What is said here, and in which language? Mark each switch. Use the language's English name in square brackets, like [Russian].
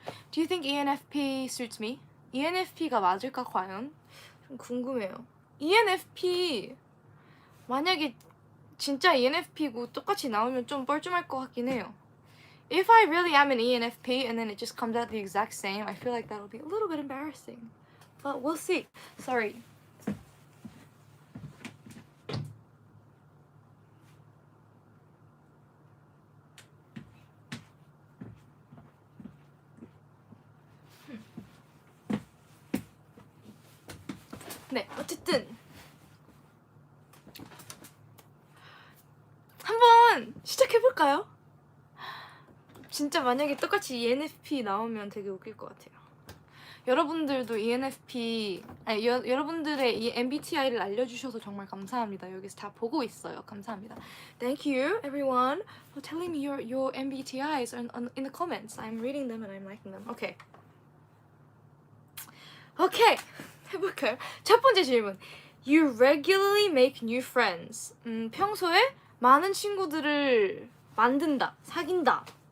[English] Do you think ENFP suits me? [Korean] ENFP가 맞을까, 과연? 좀 궁금해요. ENFP 만약에 진짜 ENFP고 똑같이 나오면 좀 뻘쭘할 것 같긴 해요. [English] If I really am an ENFP and then it just comes out the exact same, I feel like that'll be a little bit embarrassing. But we'll see. Sorry. [Korean] 네, 어쨌든 한번 시작해볼까요? 진짜 만약에 똑같이 ENFP 나오면 되게 웃길 것 같아요. 여러분들도 ENFP, 여러분들의 이 MBTI를 알려주셔서 정말 감사합니다. 여기서 다 보고 있어요. 감사합니다. [English] Thank you, everyone, for telling me your MBTIs in the comments. I'm reading them and I'm liking them. Okay. [Korean] Okay. 해볼까요? 첫 번째 질문. [English] You regularly make new friends. [Korean] 평소에 많은 친구들을 만든다, 사귄다.